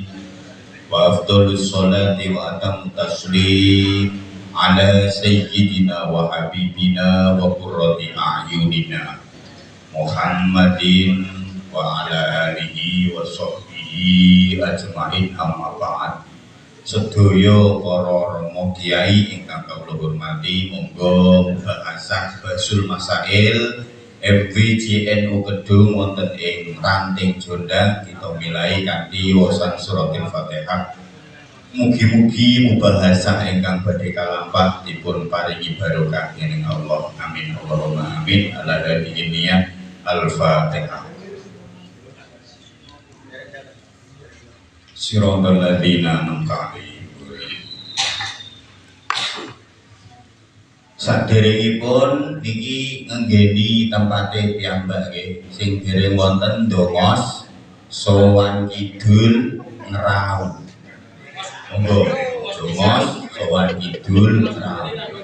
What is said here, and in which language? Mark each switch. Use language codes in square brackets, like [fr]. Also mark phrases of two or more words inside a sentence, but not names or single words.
[ar] وأفضل الصلاة وأتم التسليم على سيدنا وحبيبنا وقرة أعيننا محمد وعلى آله وصحبه أجمعين أما بعد. [jv] Sedaya para rama kiai ingkang kula hormati, monggo mubahasah Basul Masail MVJNU Kedung wonten ing Ranting Jondang kita milai kanthi wacan suratul Fatihah. Mugi-mugi mubahasah ingkang badhe kalampah dipun paringi barokah dening Allah. [ar] آمين اللهم آمين. على هذه النية الفاتحة صراط الذين أنعمت عليهم. [jv] Saderengipun niki ngenggeni tempate piyambak nggih sing dereng wonten ndongos sowan kidul ngraung. Monggo ndongos sowan kidul ngraung.